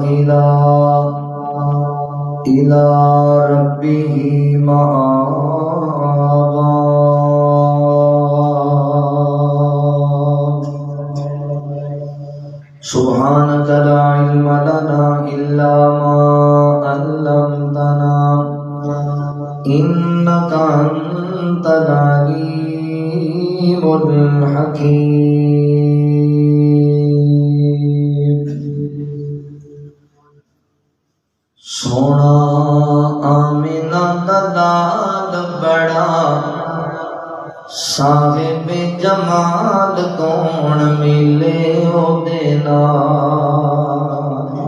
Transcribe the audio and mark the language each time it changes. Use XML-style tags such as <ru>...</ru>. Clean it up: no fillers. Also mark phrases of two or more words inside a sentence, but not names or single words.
<ar>إلى ربه مآبا سبحانك لا علم لنا إلا ما علمتنا إنك أنت العليم</ar> <pa>الحكيم سونا آمنہ دا لال بڑا صاحب جمال کون ملے او دے نال</pa>